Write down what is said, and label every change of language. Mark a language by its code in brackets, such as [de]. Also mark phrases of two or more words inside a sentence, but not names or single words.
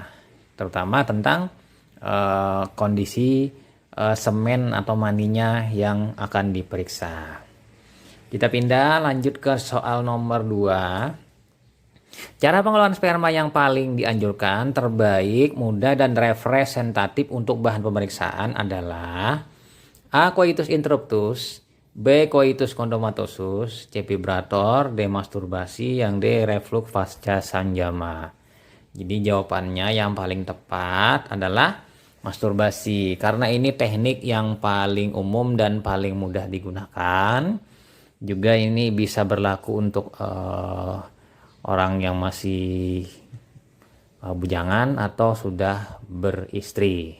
[id] Terutama tentang kondisi semen atau maninya yang akan diperiksa. Kita pindah lanjut ke soal nomor 2. Cara pengelolaan sperma yang paling dianjurkan, terbaik, mudah, dan representatif untuk bahan pemeriksaan adalah A. [la] Coitus interruptus, B. Coitus chondromatosus, C. [id] Vibrator, D. Masturbasi, yang D. Reflux pasca sanjama. Jadi jawabannya yang paling tepat adalah masturbasi, karena ini teknik yang paling umum dan paling mudah digunakan. Juga ini bisa berlaku untuk orang yang masih bujangan atau sudah beristri.